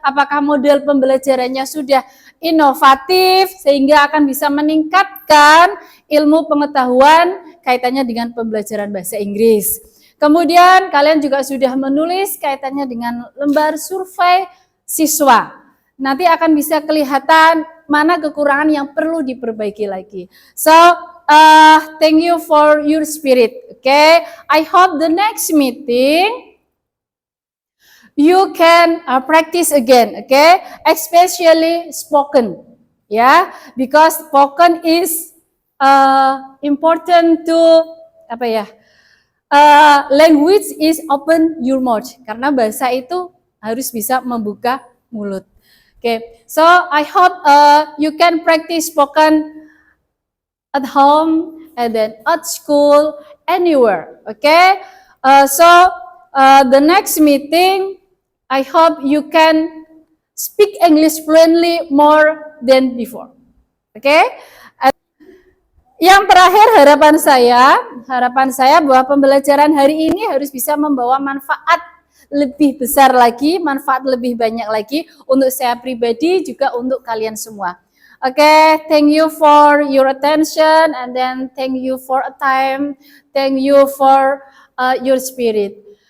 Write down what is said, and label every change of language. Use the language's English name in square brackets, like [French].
[Indonesian] Apakah model pembelajarannya sudah inovatif sehingga akan bisa meningkatkan ilmu pengetahuan kaitannya dengan pembelajaran bahasa Inggris. Kemudian kalian juga sudah menulis kaitannya dengan lembar survei siswa. Nanti akan bisa kelihatan mana kekurangan yang perlu diperbaiki lagi. [English] So, thank you for your spirit. Okay, I hope the next meeting you can practice again. Okay, especially spoken. Yeah, because spoken is important to [Indonesian] apa ya? [English] Language is open your mouth. [Indonesian] Karena bahasa itu harus bisa membuka mulut. [English] Okay, so I hope you can practice spoken at home and then at school, anywhere. Okay, so the next meeting, I hope you can speak English fluently more than before. Okay. [Indonesian] Yang terakhir harapan saya bahwa pembelajaran hari ini harus bisa membawa manfaat lebih besar lagi, manfaat lebih banyak lagi untuk saya pribadi juga untuk kalian semua. [English] Okay, thank you for your attention and then thank you for a time, thank you for your spirit.